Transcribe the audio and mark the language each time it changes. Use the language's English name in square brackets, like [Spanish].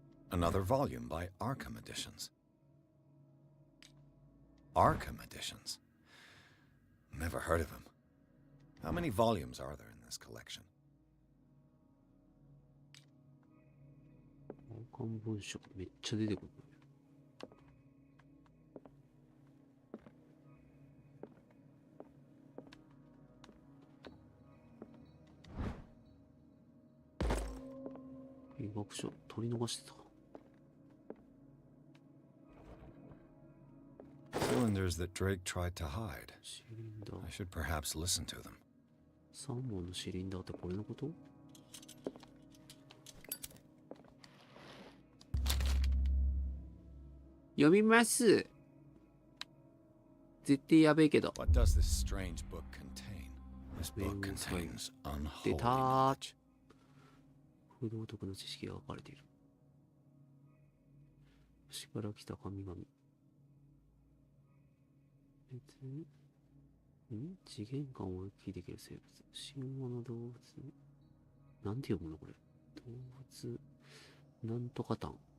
[English] Another volume by Arkham Editions. Arkham Editions. Never heard of them. How many volumes are there in this collection? [Japanese] 王冠文書めっちゃ出てくる。医学書取り逃してた。 [English] Cylinders that Drake tried to hide. [Japanese] シリンダー。 [English] I should perhaps listen to them. [Japanese] 3本のシリンダーってこれのこと？読みます。絶対やべえけど。 [English] What does this strange book contain? This book contains unholy knowledge. [Japanese] 不道徳の知識が書かれている。星から来た神々。別に、次元間を行き来できる生物。神話の動物。なんて読むのこれ。動物、なんとか単。